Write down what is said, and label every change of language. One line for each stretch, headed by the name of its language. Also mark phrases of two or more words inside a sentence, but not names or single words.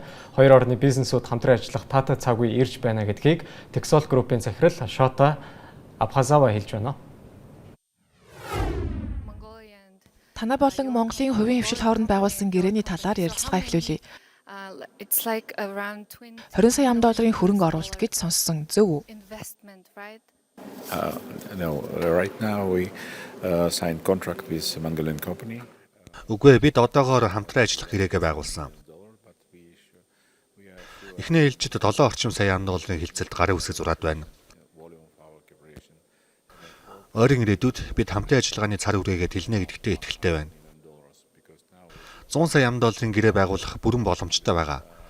Mongolian: Хоёр орны бизнесүүд хамтран ажиллах таатай цагүй ирж байна гэдгийг Texol Group-ийн захирал Шота Абхазава хэлж байна. Танай болон Монголын хувийн хвшил хооронд байгуулсан гэрээний талаар ярилцлага эхлүүлье. 20 сая $20 хөрөнгө оруулалт гэж сонссон зөв үү?
English: No, right now we signed contract with Mongolian company.
Mongolian: Үгүй бид одоогоор хамтран ажиллах гэрээгээ байгуулсан. Эхний ээлжид 7 орчим сая $1 хилцэлд гарын үсэг зураад байна. Ойрын ирээдүйд бид хамтын ажиллагааны цар хүрээгээ тэлнэ гэдэгтээ итгэлтэй байна. 100 сая $1 гэрээ байгуулах бүрэн боломжтой байгаа.